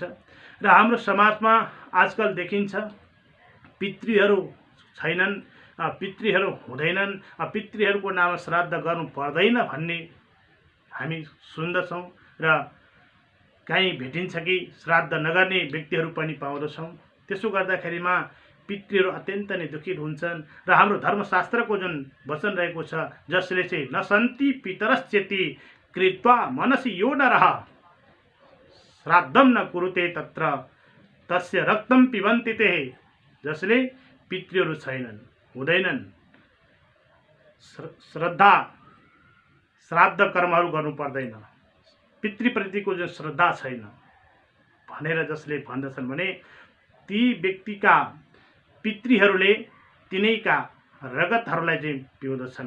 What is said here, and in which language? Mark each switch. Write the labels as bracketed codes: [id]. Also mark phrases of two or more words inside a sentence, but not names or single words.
[ne] र हाम्रो समाजमा आजकल देखिन्छ पितृहरू छैनन्, पितृहरू हुँदैनन्, पितृहरूको नाममा श्राद्ध गर्नु पर्दैन भन्ने हामी सुन्दछौँ र कहीँ भेटिन्छ कि श्राद्ध नगर्ने व्यक्तिहरू पनि पाउँदछौँ। त्यसो गर्दाखेरिमा पितृहरू अत्यन्त नै दुखित हुन्छन् र हाम्रो धर्मशास्त्रको जुन वचन रहेको छ जसले चाहिँ [sa] न सन्ति पितरश्चेति कृत्वा मनसि यो नरः श्राद्धम न कुरुते तत्र तस्य रक्तम पिबन्ति ते। [ne] जसले पितृहरू छैनन् हुँदैनन्, श्रद्धा श्राद्ध कर्महरू गर्नु पर्दैन, पितृप्रतिको जुन श्रद्धा छैन भनेर जसले भन्दछन् भने ती व्यक्तिका पितृहरूले तिनैका रगतहरूलाई चाहिँ पिउँदछन्।